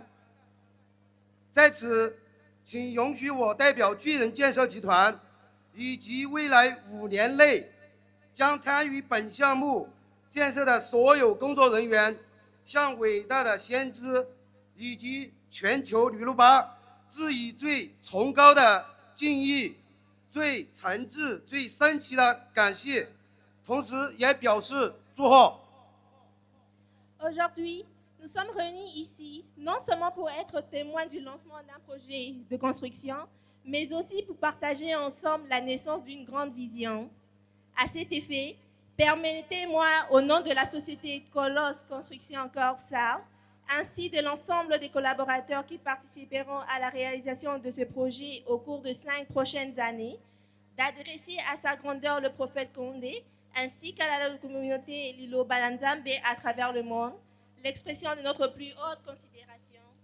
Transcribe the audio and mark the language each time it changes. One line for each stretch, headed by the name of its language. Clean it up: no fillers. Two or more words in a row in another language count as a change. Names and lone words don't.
Chinese: 在此，请允许我代表巨人建设集团以及未来5年内将参与本项目建设的所有工作人员，向伟大的先知以及全球吕鲁巴致以最崇高的敬意最诚挚、最深切的感谢，同时也表示祝贺。
French: Aujourd'hui, nous sommes réunis ici non seulement pour être témoins du lancement d'un projet de construction, mais aussi pour partager ensemble la naissance d'une grande vision. À cet effet, permettez-moi, au nom de la société Colosse Construction Corp SAR, ainsi de l'ensemble des collaborateurs qui participeront à la réalisation de ce projet au cours de 5 prochaines années, d'adresser à sa grandeur le prophète Condé, ainsi qu'à la communauté Lilo Bananzambe à travers le monde, l'expression de notre plus haute considération.